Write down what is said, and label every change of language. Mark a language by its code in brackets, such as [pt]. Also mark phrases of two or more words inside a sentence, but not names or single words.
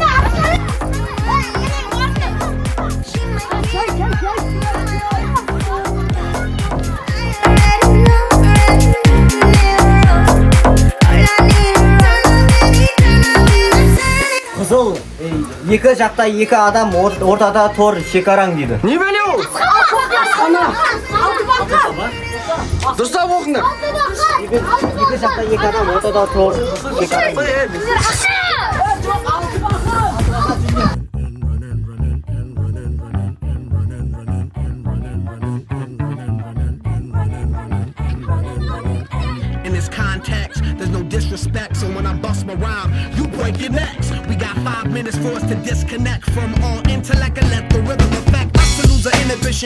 [kk] Қызыл, екі жақта екі адам ортада тор шекараң дейді. Не бәле ол? Дұрыстап оқыңдар. Екі жақта екі адам ортада тор шекараң дейді. [en] In this context, there's no disrespect. So when I bust my rhyme, you break your necks. We got 5 minutes for us to disconnect from all intellect and let the rhythm affect us to lose our inhibition.